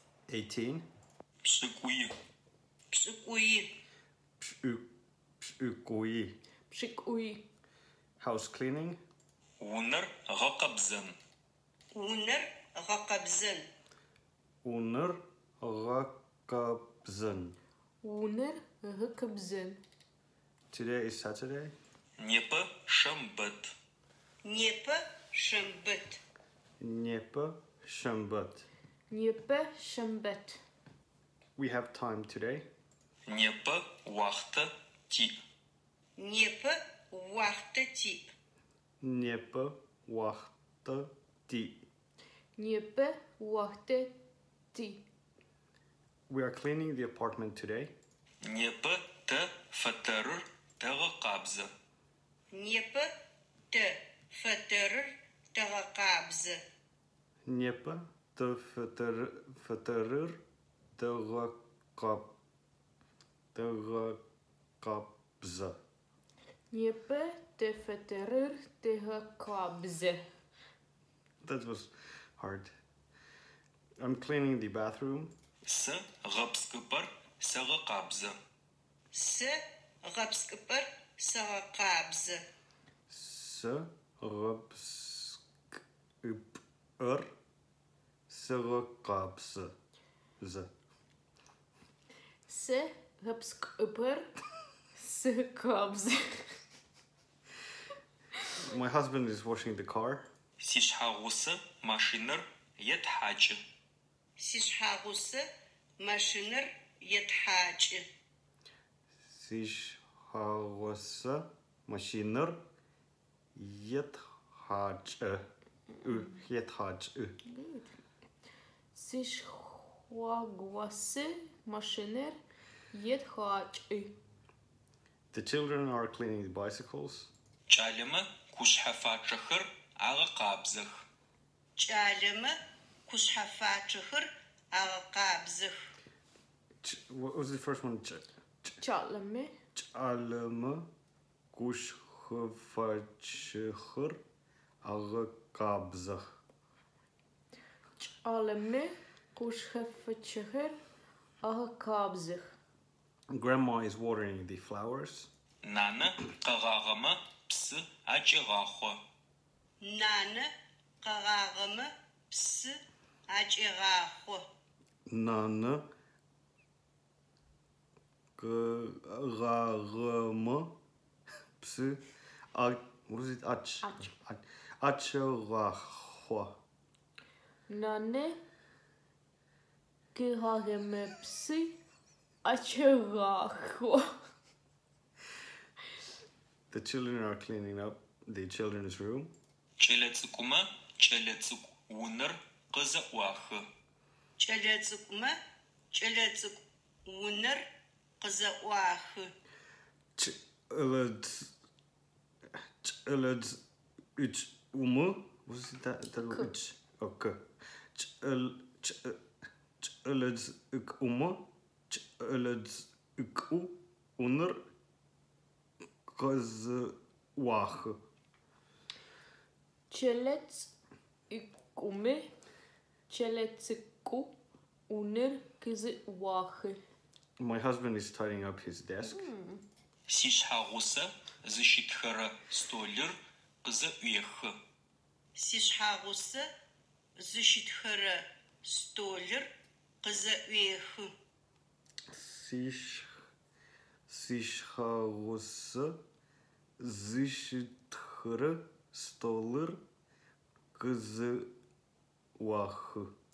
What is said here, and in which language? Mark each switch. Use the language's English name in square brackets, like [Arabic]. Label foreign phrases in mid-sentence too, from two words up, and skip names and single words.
[English] 18. [Adyghe] Pş'ık'uy. Pş'ık'uy. Pş'ık'uy. Pş'ık'uy. [English] House cleaning. [Adyghe] Унэр гъэкъэбзэн. Унэр гъэкъэбзэн. Унэр гъэкъэбзэн. Унэр гъэкъэбзэн. [English] Today is Saturday. [Adyghe] Непэ шэмбэт. Непэ шэмбэт. Непэ шэмбэт. Непэ шэмбэт. [English] We have time today. [Adyghe] Непэ уахътэ тиӏ. Непэ уахътэ тиӏ. Непэ уахътэ тиӏ. Непэ уахътэ тиӏ. [English] We are cleaning the apartment today. [Adyghe] Непэ тэ фэтэрыр тэгъэкъабзэ. Непэ тэ фэтэрыр тэгъэкъабзэ. Непэ тэ фэтэрыр тэгъэкъабзэ. Непэ тэ фэтэрыр тэгъэкъабзэ. [English] That was hard. I'm cleaning the bathroom. [Adyghe] Сэ гъэпскӏыпӏэр сэгъэкъабзэ. Сэ гъэпскӏыпӏэр сэгъэкъабзэ. Сэ гъэпскӏыпӏэр сэгъэкъабзэ. Сэ гъэпскӏыпӏэр сэгъэкъабзэ. [English] My husband is washing the car. [Adyghe] Сишъхьагъусэ машинэр етхьакӏы. Сишъхьагъусэ машинэр етхьакӏы. Сишъхьагъусэ машинэр етхьакӏы. Етхьакӏы. Сишъхьагъусэ машинэр етхьакӏы. [English] The children are cleaning the bicycles. [Adyghe] Кӏалэмэ кушъхьэфачъэхэр агъэкъабзэх. Кӏалэмэ кушъхьэфачъэхэр агъэкъабзэх. [English] What was the first one? [Adyghe] Кӏалэмэ Кӏалэмэ кушъхьэфачъэхэр агъэкъабзэх. Кӏалэмэ кушъхьэфачъэхэр агъэкъабзэх. [English] Grandma is watering the flowers. [Adyghe] Нанэ къэгъагъэмэ псы акӏигъахъо. Нанэ къэгъагъэмэ псы акӏигъахъо. Нанэ къэгъагъэмэ псы [English] what is it? [Adyghe] Акӏигъахъо. Нанэ къэгъагъэмэ псы акӏигъахъо. [English] The children are cleaning up the children's room. [Adyghe] Кӏэлэцӏыкӏумэ кӏэлэцӏыкӏу унэр къызэӏуахы. Кӏэлэцӏыкӏумэ кӏэлэцӏыкӏу унэр къызэӏуахы. [English] Кӏэлэцӏыкӏумэ what is it? That okay. [Adyghe] Кӏэлэцӏыкӏумэ кӏэлэцӏыкӏу унэр къызэӏуахы. Кӏэлэцӏыкӏумэ кӏэлэцӏыкӏу унэр къызэӏуахы. [English] My husband is tidying up his desk. [Adyghe] Сишъхьагъусэ зыщытхэрэ столыр къызэӏуехы. Сишъхьагъусэ зыщытхэрэ столыр къызэӏуехы. Сишъхьагъусэ зыщытхэрэ столыр къызэӏуахы.